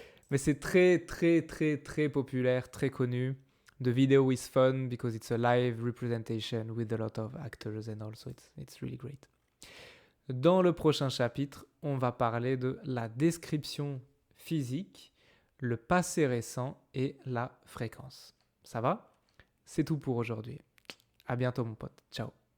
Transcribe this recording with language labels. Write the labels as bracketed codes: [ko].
[fr] Mais c'est très populaire, très connu. [en] The video is fun because it's a live representation with a lot of actors and also it's really great. [fr] Dans le prochain chapitre, on va parler de la description physique, le passé récent et la fréquence. Ça va? C'est tout pour aujourd'hui. À bientôt mon pote. Ciao.